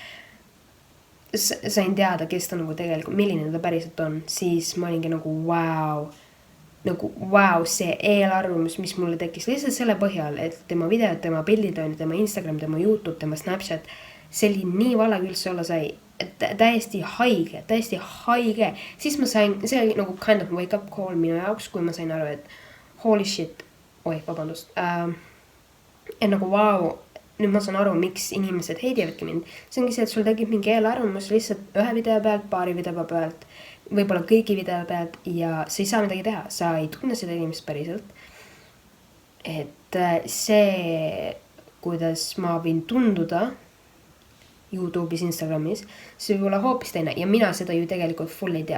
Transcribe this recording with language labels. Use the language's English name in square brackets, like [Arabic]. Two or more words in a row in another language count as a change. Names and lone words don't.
[Estonian] sain teada, kes ta nagu tegelikult, milline ta päriselt on, siis ma olingi nagu wow, see eelarvamus, mis mulle tekkis lihtsalt selle põhjal, et tema videod, tema pildid on, tema Instagram, tema YouTube, tema Snapchat, see oli nii vale üldse olla sai, täiesti haige. Siis ma sain, see oli nagu [English] kind of wake up call [Estonian] minu jaoks, kui ma sain aru, et [English] holy shit, [Estonian] vabandust, et nagu wow, nüüd ma saan aru, miks inimesed heidivadki mind. See ongi see, et sul tekib mingi eelarvamus lihtsalt ühe video pealt, paari video pealt, võib-olla kõigi video pealt ja sa ei saa midagi teha, sa ei tunne seda inimest päriselt. Et see, kuidas ma võin tunduda YouTube'is, Instagramis, see võib olla hoopis teine ja mina seda ju tegelikult full ei tea.